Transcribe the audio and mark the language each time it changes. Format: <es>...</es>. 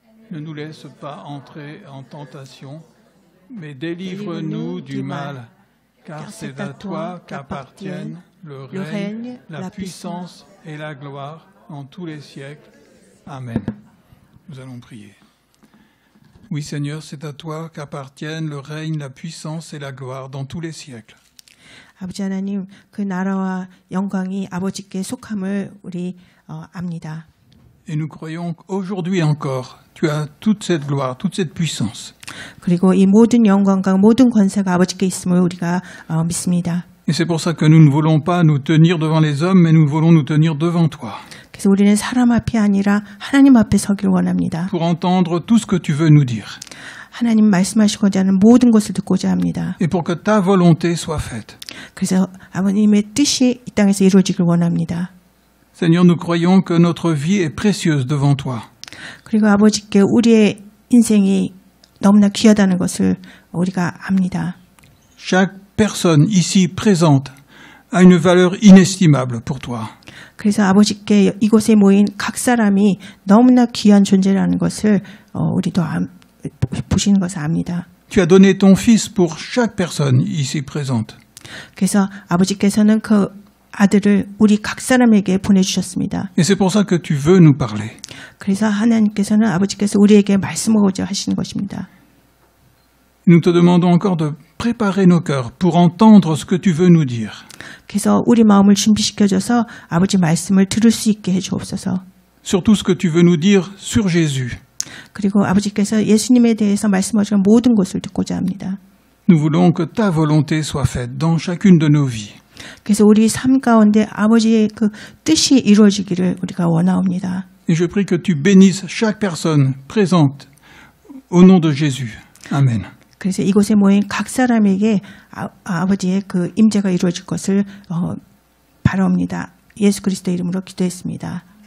<fr>Ne nous laisse pas entrer en tentation, mais délivre-nous du mal, car c'est à toi qu'appartiennent le règne, la puissance et la gloire en tous les siècles. Amen. Nous allons prier. Oui, Seigneur, c'est à toi qu'appartiennent le règne, la puissance et la gloire dans tous les siècles.</fr> <ko>아버지 하나님, 그 나라와 영광이 아버지께 속함을 우리 압니다.</ko> <fr>Et nous croyons qu'aujourd'hui encore, tu as toute cette gloire, toute cette puissance.</fr> <ko>그리고 이 모든 영광과 모든 권세가 아버지께 있음을 우리가 믿습니다.</ko> <fr>Et c'est pour ça que nous ne voulons pas nous tenir devant les hommes, mais nous voulons nous tenir devant toi.</fr> <ko>그래서 우리는 사람 앞이 아니라 하나님 앞에 서길 원합니다.</ko> <fr>Pour entendre tout ce que tu veux nous dire.</fr> <ko>하나님 말씀하시고자 하는 모든 것을 듣고자 합니다.</ko> <fr>Et pour que ta volonté soit faite.</fr> <ko>그래서 아버님의 뜻이 이 땅에서 이루어지길 원합니다.</ko> <fr>Seigneur, nous croyons que notre vie est précieuse devant toi.</fr> <ko>그리고 아버지께 우리의 인생이 너무나 귀하다는 것을 우리가 압니다.</ko> <fr>Chaque personne ici présente a une valeur inestimable pour toi.</fr> <ko>그래서 아버지께 이곳에 모인 각 사람이 너무나 귀한 존재라는 것을 우리도 보시는 것을 압니다.</ko> <fr>Tu as donné ton fils pour chaque personne ici présente.</fr> <ko>그래서 아버지께서는 그 아들을 우리 각 사람에게 보내주셨습니다.</ko> <fr>Et c'est pour ça que tu veux nous parler.</fr> <ko>그래서 하나님께서는 아버지께서 우리에게 말씀하고자 하시는 것입니다.</ko> <fr>Nous te demandons encore de préparer nos cœurs pour entendre ce que tu veux nous dire.</fr> <ko>그래서 우리 마음을 준비시켜줘서 아버지 말씀을 들을 수 있게 해주옵소서.</ko> <fr>Surtout ce que tu veux nous dire sur Jésus.</fr> <ko>그리고 아버지께서 예수님에 대해서 말씀하시는 모든 것을 듣고자 합니다.</ko> <fr>Nous voulons que ta volonté soit faite dans chacune de nos vies.</fr> <ko>그래서 우리 삶 가운데 아버지의 그 뜻이 이루어지기를 우리가 원하옵니다.</ko> <fr>Et je prie que tu bénisses chaque personne présente au nom de Jésus. Amen.</fr> <ko>그래서 이곳에 모인 각 사람에게 아버지의 그 임재가 이루어질 것을 바라옵니다. 예수 그리스도 이름으로 기도했습니다.</ko>